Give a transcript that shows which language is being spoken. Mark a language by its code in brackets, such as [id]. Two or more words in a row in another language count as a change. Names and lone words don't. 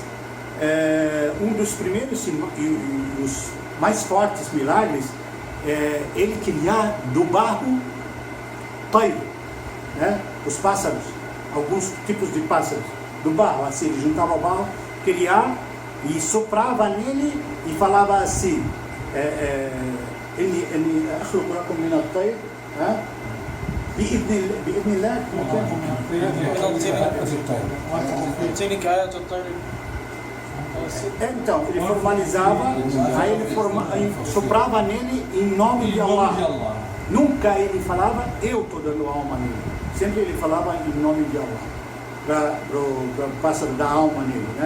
[pt] Um dos primeiros e os mais fortes milagres é ele criar do barro tayr, né? Os pássaros, alguns tipos de pássaros, do barro, assim, ele juntava o barro, criar e soprava nele e falava assim: ele [ar] أخلق من الطير بإذن الله [pt] Então, ele formalizava, aí ele soprava nele em nome de Allah. Nunca ele falava, eu estou dando alma nele. Sempre ele falava em nome de Allah, para o pássaro dar alma nele, né?